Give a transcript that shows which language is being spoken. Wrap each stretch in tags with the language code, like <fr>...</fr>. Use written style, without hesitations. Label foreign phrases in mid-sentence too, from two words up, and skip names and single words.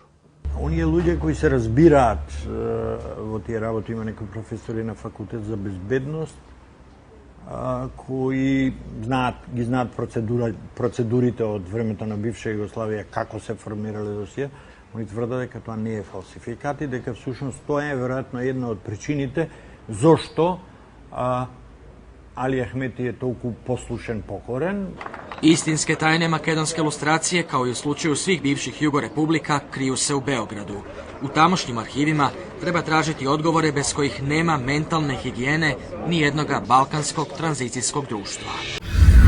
<mk>Оние луѓе кои се разбираат во тие работи, има некои професори на факултет за безбедност, кои ги знаат процедурите од времето на бивша Југославија, како се формирале досија. Они тврдат дека тоа не е фалсификат и дека всушност тоа е веројатно една од причините зошто Али Ахмети je толку послушен, покорен.</mk> <hr>Istinske tajne makedonske lustracije, kao i u slučaju svih bivših jugorepublika, kriju se u Beogradu. U tamošnjim arhivima treba tražiti odgovore bez kojih nema mentalne higijene ni jednoga balkanskog tranzicijskog društva.</hr>